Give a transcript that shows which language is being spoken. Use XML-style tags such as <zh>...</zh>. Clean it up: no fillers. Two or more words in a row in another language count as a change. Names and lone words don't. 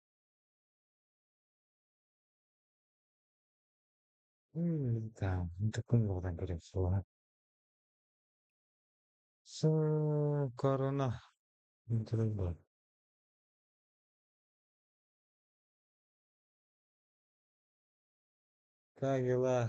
<tr>Tamam.</tr> <id>Untuk penguatan kerjaan. Corona. Terus.</id> <ru>Как дела?</ru>